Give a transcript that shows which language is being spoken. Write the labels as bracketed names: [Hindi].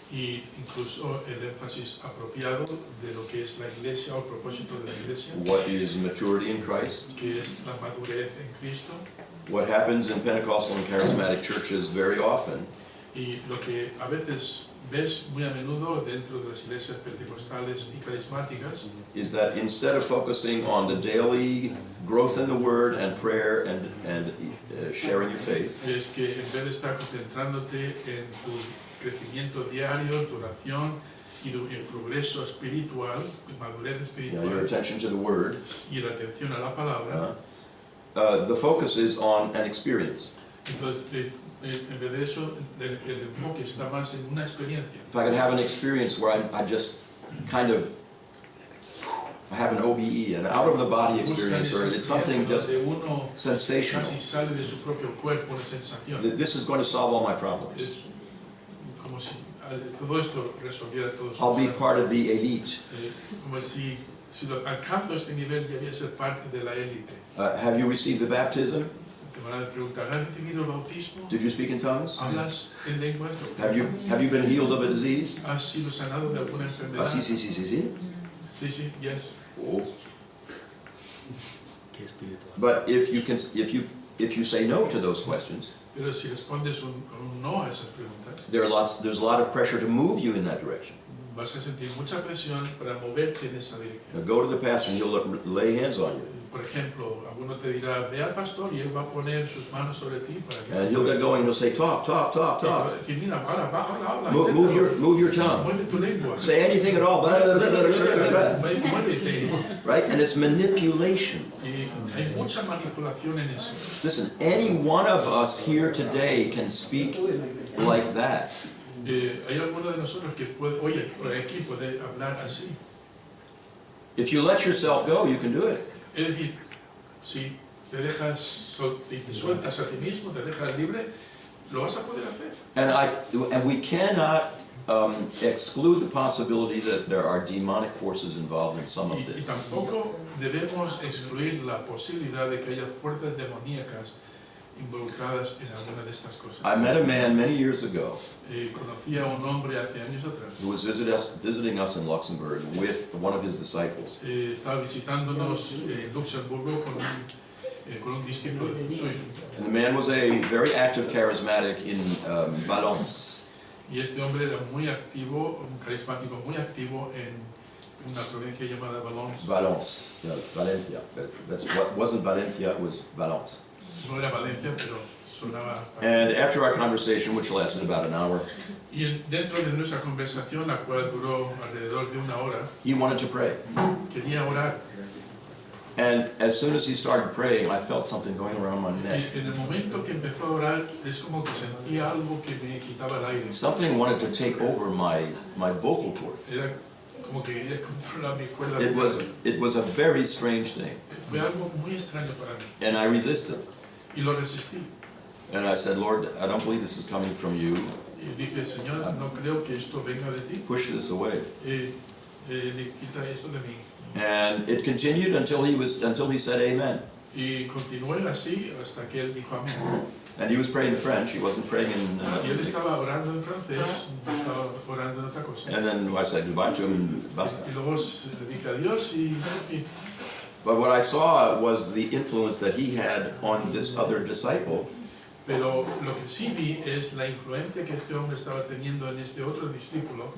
[Spanish] y incluso el énfasis apropiado de lo que es la iglesia o el propósito de la iglesia, [English] What is maturity in Christ? [Spanish] que es la madurez en Cristo. [English] What happens in Pentecostal and charismatic churches very often [Spanish] Y lo que a veces ves muy a menudo dentro de las iglesias pentecostales y carismáticas [English] is that instead of focusing on the daily growth in the Word and prayer and sharing your faith, [Spanish] es que en vez de estar concentrándote en tu crecimiento diario, tu oración y el progreso espiritual, tu madurez [English] your [Spanish] espiritual [English] attention to the Word, [Spanish] y la atención a la palabra, [English] the focus is on an experience. [Spanish] entonces en vez de eso el enfoque está más en una experiencia. [English] If I could have an experience where I just kind of I have an OBE, an out-of-the-body experience, or it's something just sensational. [Spanish] Casi sale de su propio cuerpo una sensación. [English] This is going to solve all my problems. [Spanish] Es como si todo esto resolviera todos sus [English] I'll be [Spanish] problemas. [English] part of the elite. [Spanish] Como si alcanzo este nivel debería ser parte de la élite. [English] Have you received the baptism? [Spanish] Te van a preguntar, ¿has recibido el bautismo? [English] Did you speak in tongues? [Spanish] ¿Hablas en lenguas? [English] Have you been healed of a disease? [Spanish] ¿Has sido sanado de alguna enfermedad? Sí. Sí, sí, [English] yes. Oh. [Spanish] Qué espiritual. [English] But if you say no to those questions, [Spanish] Pero si respondes un no a esas preguntas, [English] there's a lot of pressure to move you in that direction. [Spanish] vas a sentir mucha presión para moverte en esa dirección. [English] Now go to the pastor and he'll lay hands on you. [Spanish] Por ejemplo, alguno te dirá, ve al pastor y él va a poner sus manos sobre ti para que... [English] And he'll get going and he'll say, talk. [Spanish] decir, mira, habla, [English] Move your tongue. [Spanish] mueve tu lengua. [English] Say anything at all. [Spanish] Muévete. [English] Right? And it's manipulation. [Spanish] Y hay mucha manipulación en eso. [English] Listen, any one of us here today can speak like that. [Spanish] ¿Hay alguno de nosotros que puede, oye, aquí puede hablar así? [English] If you let yourself go, you can do it. [Spanish] Es decir, si te dejas, si te sueltas a ti mismo, te dejas libre, lo vas a poder hacer. [English] And we cannot exclude the possibility that there are demonic forces involved in some of [Spanish] Y [English] this. [Spanish] tampoco debemos excluir la posibilidad de que haya fuerzas demoníacas involucradas en alguna de estas cosas. [English] I met a man many years ago [Spanish] Conocí a un hombre hace años atrás. [English] who was visiting us in Luxembourg with one of his disciples. [Spanish] Estaba visitándonos en Luxemburgo con un discípulo suyo. [English] And the man was a very active charismatic in Valence. [Spanish] Y este hombre era muy activo, un carismático muy activo en una provincia llamada Valence. [English] Valence, yeah, Valencia. That's what wasn't Valencia, it was Valence. [Spanish] No era Valencia, pero sonaba. [English] And after our conversation, which lasted about an hour, [Spanish] Y dentro de nuestra conversación, la cual duró alrededor de una hora, [English] he wanted to pray. [Spanish] quería orar. [English] And as soon as he started praying, I felt something going around my neck. [Spanish] Y en el momento que empezó a orar, es como que sentía algo que me quitaba el aire. [English] Something wanted to take over my vocal cords. [Spanish] Era como que quería controlar mi cuerda. [English] It was a very strange thing. [Spanish] Fue algo muy extraño para mí. [English] And I resisted. [Spanish] Y lo resistí. [English] And I said, Lord, I don't believe this is coming from you. [Spanish] Y dije, Señor, no creo que esto venga de ti. [English] Push this away. [Spanish] Quita esto de mí. [English] And it continued until he said amen. [Spanish] Y continué así hasta que él dijo amén. [English] And he was praying in French, he wasn't praying in... [Spanish] Y él estaba orando en francés, estaba orando en otra cosa. [English] And then I said goodbye to him and basta. [Spanish] Y luego le dije adiós y en fin. [English] But what I saw was the influence that he had on this other disciple. [Spanish] Pero lo que sí vi es la influencia que este hombre estaba teniendo en este otro discípulo.